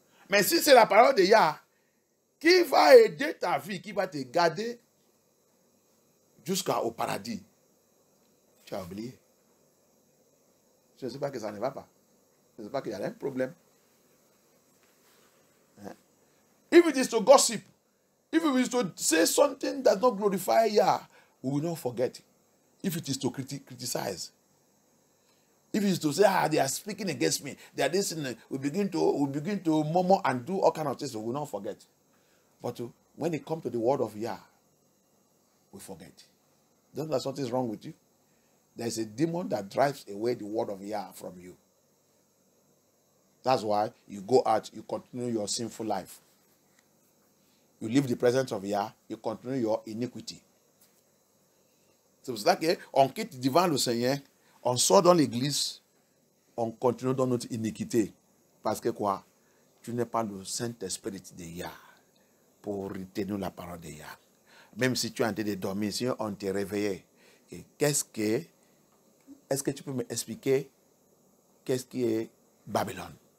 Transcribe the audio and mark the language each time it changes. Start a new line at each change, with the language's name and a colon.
French: Mais si c'est la parole de Yah qui va aider ta vie, qui va te garder jusqu'au paradis, tu as oublié. Je ne sais pas que ça ne va pas. Je ne sais pas qu'il y a un problème.
English: If it is to gossip, if it is to say something that does not glorify Yah, we will not forget. If it is to criticize, if it is to say, they are speaking against me, they are this, we begin to murmur and do all kinds of things, we will not forget. But when it comes to the word of Yah, we forget. Don't know that something is wrong with you? There is a demon that drives away the word of Yah from you. That's why you go out, you continue your sinful life. You leave the presence of Yah, you continue your iniquity.
French: C'est pour cela qu'on quitte devant le Seigneur, on sort dans l'église, on continue dans notre iniquité. Parce que quoi? Tu n'es pas le Saint-Esprit de Yah pour retenir la parole de Yah. Même si tu es en train de dormir, si on te réveille, est-ce que tu peux m'expliquer qu'est-ce qui est Babylone?